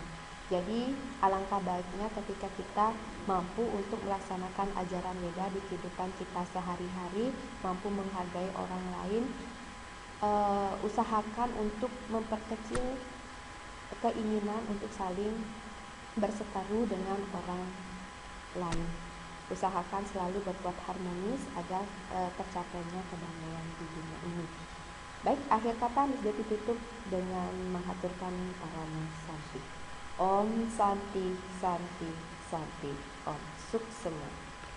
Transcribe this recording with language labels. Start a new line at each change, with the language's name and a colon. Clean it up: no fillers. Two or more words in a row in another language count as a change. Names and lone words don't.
Indonesian: Jadi alangkah baiknya ketika kita mampu untuk melaksanakan ajaran Weda di kehidupan kita sehari-hari, mampu menghargai orang lain, usahakan untuk memperkecil keinginan untuk saling berseteru dengan orang lain. Usahakan selalu berbuat harmonis agar tercapainya kedamaian di dunia ini. Baik, akhir kata Miss Devi tutup dengan menghaturkan
Sanskrit: parama santi. Om Santi Santi Santi. Om Suk semua.